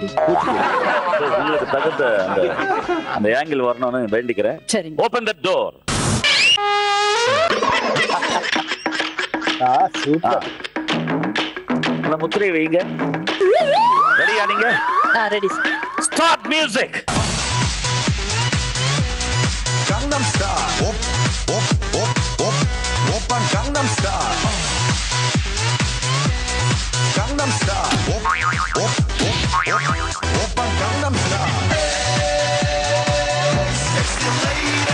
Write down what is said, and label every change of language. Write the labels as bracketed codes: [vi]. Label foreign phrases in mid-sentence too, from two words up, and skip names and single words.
[ta] உங்களுக்கு தகுந்த அந்த ஆங்கிள் வரணும்னு வேண்டிக்கிறேன். [en] open the door. [ta] சூப்பர். அந்த முத்திரை வைங்க. ரெடியா நீங்க? ரெடி. [en] start music. Gangnam Style. [ko] Op, op, op, op. Open Gangnam Style. [en] Gangnam Style. Op, op, op, op. [ko] Open Gangnam Style. [en] Sexy lady.